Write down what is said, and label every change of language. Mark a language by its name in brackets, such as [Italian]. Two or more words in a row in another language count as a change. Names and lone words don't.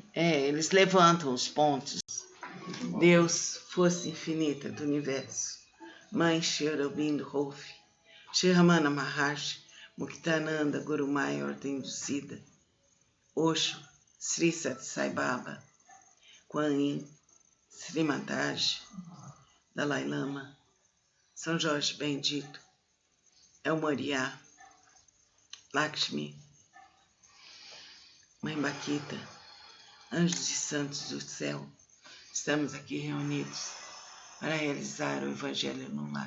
[Portuguese] Eles levantam os pontos. Deus, força infinita do universo. Mãe Cherubim Rolf, Shramana Maharshi, Muktananda Gurumaya Ordem Inducida, Osho, Sri Sat Sai Baba, Kuan Yin, Sri Mataji, Dalai Lama, São Jorge Bendito, El Moriá, Lakshmi, Mãe Baquita, anjos e santos do céu, estamos aqui reunidos para realizar o Evangelho no lar.